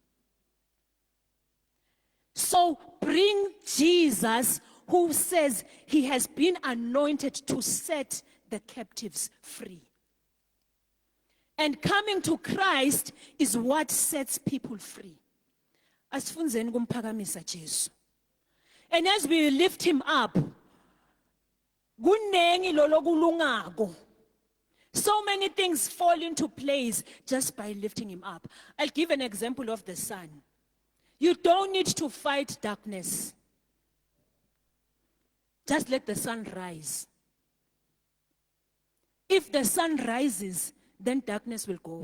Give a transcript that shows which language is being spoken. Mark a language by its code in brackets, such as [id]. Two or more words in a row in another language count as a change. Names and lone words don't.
[en] So bring Jesus, who says he has been anointed to set the captives free. And coming to Christ is what sets people free. [ss] Asifunzeni kumphakamisa Jesu. [en] And as we lift him up, [ss] kunengi lolokulungako. [en] So many things fall into place just by lifting him up. I'll give an example of the sun. You don't need to fight darkness. Just let the sun rise. If the sun rises, then darkness will go.